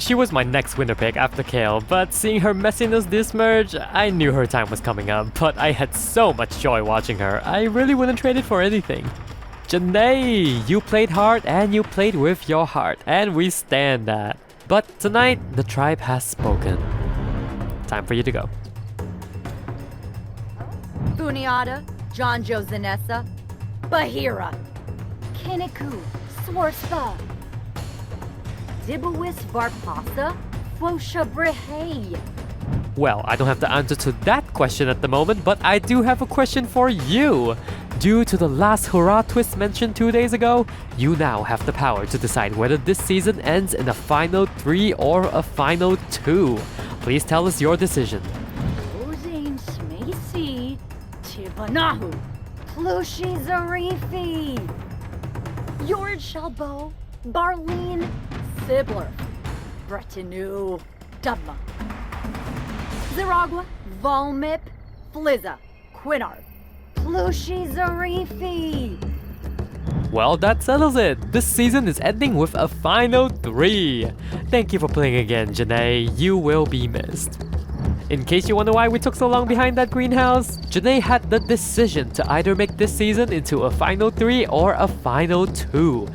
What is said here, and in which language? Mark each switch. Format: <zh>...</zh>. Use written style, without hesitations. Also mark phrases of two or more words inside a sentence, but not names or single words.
<en>She was my next winner pick after Kale, but seeing her messiness this merge, I knew her time was coming up, but I had so much joy watching her, I really wouldn't trade it for anything. Janae, you played hard and you played with your heart, and we stand that. But tonight, the tribe has spoken. Time for you to go. Buniata, John Joe Zanessa, Bahira, Kiniku, Swarspa, Dibawis Varpasa, Fosha Brehe. Well, I don't have the answer to that question at the moment, but I do have a question for you. Due to the last hurrah twist mentioned 2 days ago, you now have the power to decide whether this season ends in a final 3 or a final 2. Please tell us your decision. Uzin Smacy, Tibanahu, Plushi Zarifi, Yord Shalbo, Barleen, Sibler, Bretanu, Dubma, Ziragua, Volmip, Flizza, Quinard, Plushi Zarifi. Well, that settles it. This season is ending with a final 3. Thank you for playing again, Janae. You will be missed. In case you wonder why we took so long behind that greenhouse, Janae had the decision to either make this season into a final 3 or a final 2.</en>